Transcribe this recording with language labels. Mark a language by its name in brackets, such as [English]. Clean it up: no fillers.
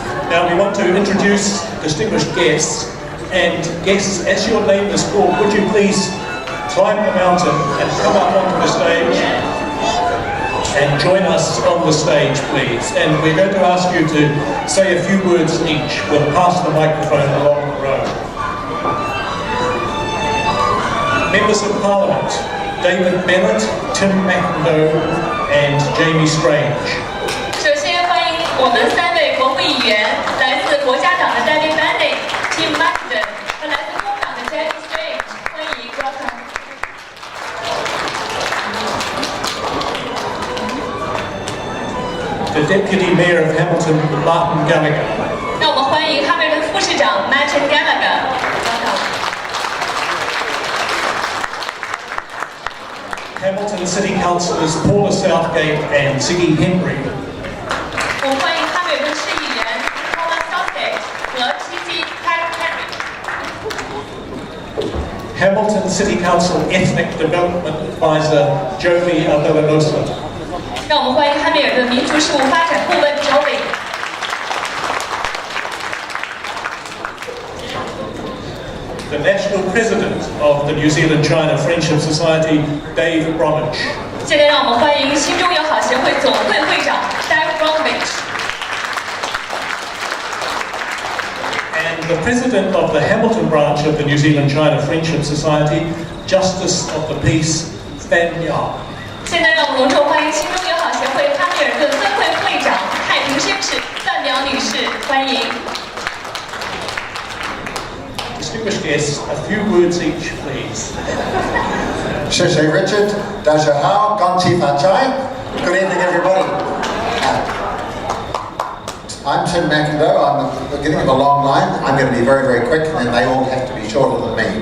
[English] Now we want to introduce distinguished guests, and guests, as your name is called, would you please climb the mountain and come up onto the stage and join us on the stage, please. And we're going to ask you to say a few words each. We'll pass the microphone along the road. Members of Parliament, David Bennett, Tim McIndoe and Jamie Strange. [Chinese] 首先欢迎我们3位国会议员，来自国家党的 David Bennett、Tim McIndoe 和来自工党的 Jamie Strange， 欢迎 [English] welcome。 The Deputy Mayor of Hamilton, Martin Gallagher. [Chinese] 让我们欢迎哈密尔顿副市长 Martin Gallagher。 [English] welcome。 Hamilton City Councillors Paula Southgate and Ziggy Henry. [Chinese] 我们欢迎哈密尔顿市议员 Paula Southgate 和 Ziggy Henry。 [English] Hamilton City Council Ethnic Development Advisor Jovi Avellanosa. [Chinese] 让我们欢迎哈密尔顿民族事务发展顾问 Joey。 [English] The National President of the New Zealand China Friendship Society, Dave Bromwich. [Chinese] 现在让我们欢迎心中友好协会总会会长 Dave Bromwich。 [English] And the President of the Hamilton Branch of the New Zealand China Friendship Society, Justice of the Peace, Fan Yao. [Chinese] 现在让我们隆重欢迎心中友好协会哈密尔顿分会会长太平绅士范苗女士，欢迎。 [English] Distinguished guests, a few words each, please. Sheshe Richard, Daja Hao, Gonti Fachai. Good evening, everybody. I'm Tim McIndoe. I'm at the beginning of a long line. I'm going to be very, very quick, and then they all have to be shorter than me.